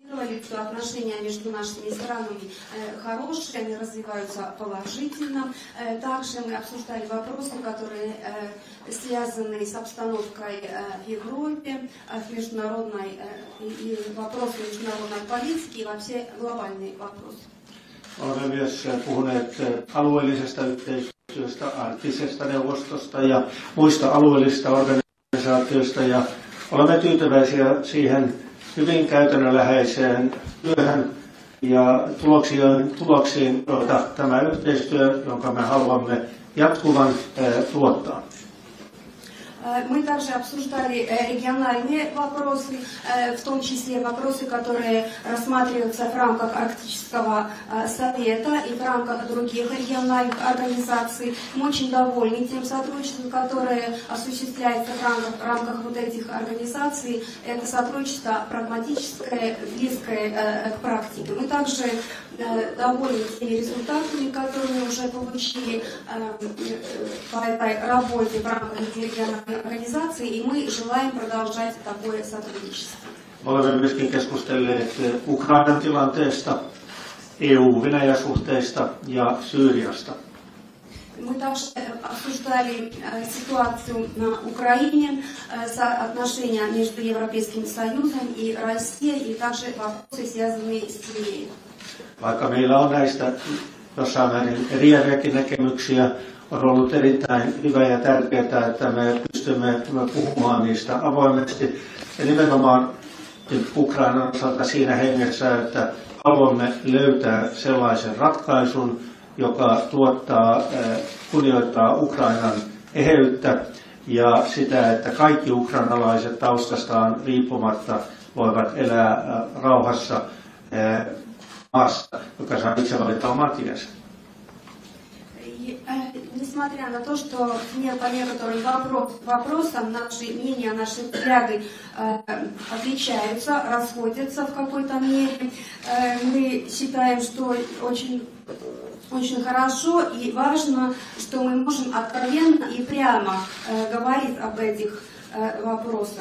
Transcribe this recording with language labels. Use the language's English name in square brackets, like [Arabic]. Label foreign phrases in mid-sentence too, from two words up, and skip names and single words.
[Russian] говорит, что отношения между нашими странами хорошие, они развиваются положительно. Также мы обсуждали вопросы, которые связаны с обстановкой в Европе, в международной, и вопросы международной политики, и вообще глобальные вопросы. [Finnish] Olemme myös puhuneet alueellisesta yhteistyöstä, arktisesta neuvostosta ja muista alueellisista organisaatioista, ja olemme tyytyväisiä siihen hyvin käytännönläheiseen työhön ja tuloksiin, joita tämä yhteistyö, jonka me haluamme jatkuvan, tuottaa. [Russian] Мы также обсуждали региональные вопросы, в том числе вопросы, которые рассматриваются в рамках Арктического совета и в рамках других региональных организаций. Мы очень довольны тем сотрудничеством, которое осуществляется в рамках вот этих организаций. Это сотрудничество прагматическое, близкое к практике. Мы также довольны теми результатами, которые мы уже получили по этой работе в рамках региональной организации, и мы желаем продолжать такое сотрудничество. [Finnish] Olemme myöskin keskustelleet Ukrainan tilanteesta, EU-Venäjä-suhteista ja Syyriasta. [Russian] Мы также обсуждали ситуацию на Украине, отношения между Европейским Союзом и Россией, и также вопросы, связанные с Сирией. [Finnish] Vaikka meillä on näistä jossain määrin eriäviäkin näkemyksiä, on ollut erittäin hyvä ja tärkeää, että me pystymme puhumaan niistä avoimesti. Ja nimenomaan Ukrainan osalta siinä hengessä, että haluamme löytää sellaisen ratkaisun, joka kunnioittaa Ukrainan eheyttä ja sitä, että kaikki ukrainalaiset taustastaan riippumatta voivat elää rauhassa maassa, joka saa itse valita oman tiensä. [Russian] Несмотря на то, что по некоторым вопросам наши мнения, наши взгляды отличаются, расходятся в какой-то мере, мы считаем, что очень хорошо и важно, что мы можем откровенно и прямо говорить об этих вопросах.